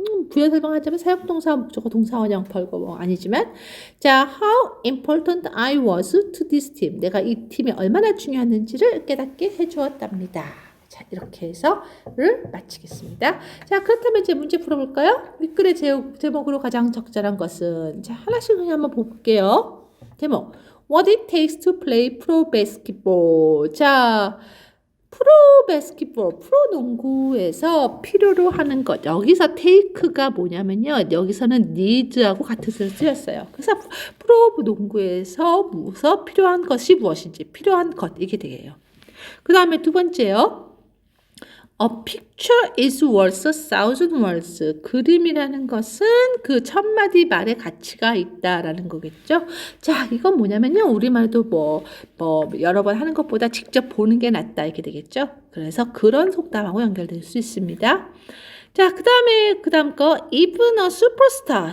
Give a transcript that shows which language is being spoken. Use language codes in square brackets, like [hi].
[ko] 부여 설명하자면 사역동사, 목적어, 동사, 원형, 벌거 뭐 아니지만 자, [en] how important I was to this team. [ko] 내가 이 팀이 얼마나 중요했는지를 깨닫게 해주었답니다. 자, 이렇게 해서를 마치겠습니다. 자, 그렇다면 이제 문제 풀어볼까요? 윗글의 제목으로 가장 적절한 것은 자, 하나씩 그냥 한번 볼게요. 제목 [en] What it takes to play pro basketball. [ko] 자, 프로 바스켓볼, 프로 농구에서 필요로 하는 것. 여기서 take가 뭐냐면요. 여기서는 need하고 같은 뜻을 쓰였어요. 그래서 프로 농구에서 필요한 것이 무엇인지, 필요한 것, 이게 되게요. 그 다음에 두 번째요. [en] A picture is worth 1,000 words. [ko] 그림이라는 것은 그 1,000마디 말의 가치가 있다라는 거겠죠. 자, 이건 뭐냐면요. 우리말도 뭐 여러 번 하는 것보다 직접 보는 게 낫다 이렇게 되겠죠. 그래서 그런 속담하고 연결될 수 있습니다. 자, 그 다음 거 [en] even a superstar.